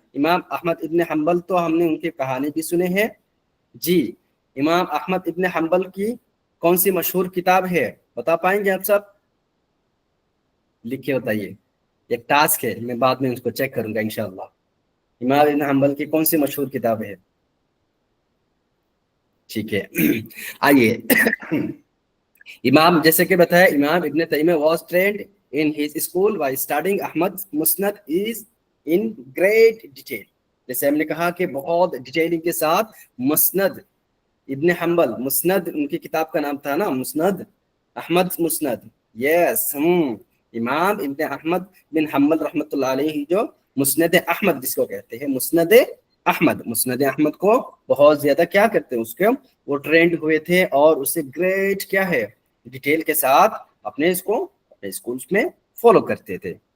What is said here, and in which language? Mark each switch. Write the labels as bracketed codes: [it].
[ur] امام احمد ابن حنبل تو ہم نے ان کی کہانی بھی سنے ہیں. جی، امام احمد ابن حنبل کی کون سی مشہور کتاب ہے، بتا پائیں گے آپ سب، لکھے بتائیے. ایک ٹاسک ہے، میں بعد میں اس کو چیک کروں گا انشاءاللہ. امام ابن حنبل کی کون سی مشہور کتاب ہے؟ ٹھیک ہے، آئیے. امام، جیسے کہ بتایا، [en] امام ابن تیمیہ was trained in his school by studying Ahmad Musnad is in great detail. [ur] جیسے ہم نے کہا کہ بہت ڈیٹیلنگ کے ساتھ مسند ابن حنبل، مسند ان کی کتاب کا نام تھا نا، مسند احمد مسند. یس، امام ابن احمد بن حنبل رحمۃ اللہ علیہ جو مسند احمد جس کو کہتے ہیں، مسند احمد کو بہت زیادہ کیا کرتے ہیں، اس کے وہ ٹرینڈ ہوئے تھے، اور اسے گریٹ کیا ہے، ڈیٹیل کے ساتھ اپنے اسکولز میں فالو کرتے تھے.